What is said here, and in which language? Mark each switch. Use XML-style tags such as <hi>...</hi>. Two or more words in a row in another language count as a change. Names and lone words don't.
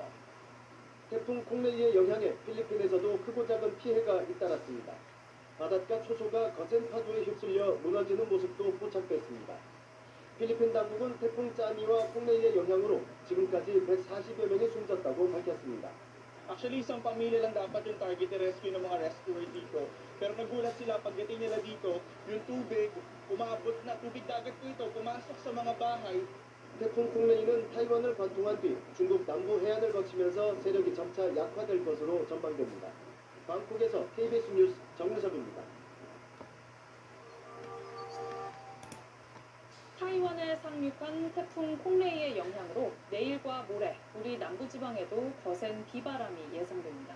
<ko>태풍 콩레이의 영향에 필리핀에서도 크고 작은 피해가 잇따랐습니다. 바닷가 초소가 거센 파도에 휩쓸려 무너지는 모습도 포착됐습니다. 필리핀 당국은 태풍 짜미와 콩레이의 영향으로 지금까지 140여 명이 숨졌다고 밝혔습니다.</ko> <tl>Actually, isang pamilya lang dapat yung</tl> <en>target rescue</en> <tl>ng mga rescuer dito. Pero nagulat sila pagdating nila dito, yung tubig, umabot na tubig dagat po ito, pumasok sa mga bahay.</tl> <ko>태풍 콩레이는 타이완을 관통한 뒤 중국 남부 해안을 거치면서 세력이 점차 약화될 것으로 전망됩니다. 방콕에서 KBS 뉴스 정유섭입니다. 타이완에 상륙한 태풍 콩레이의 영향으로 내일과 모레 우리 남부지방에도 거센 비바람이 예상됩니다.</ko>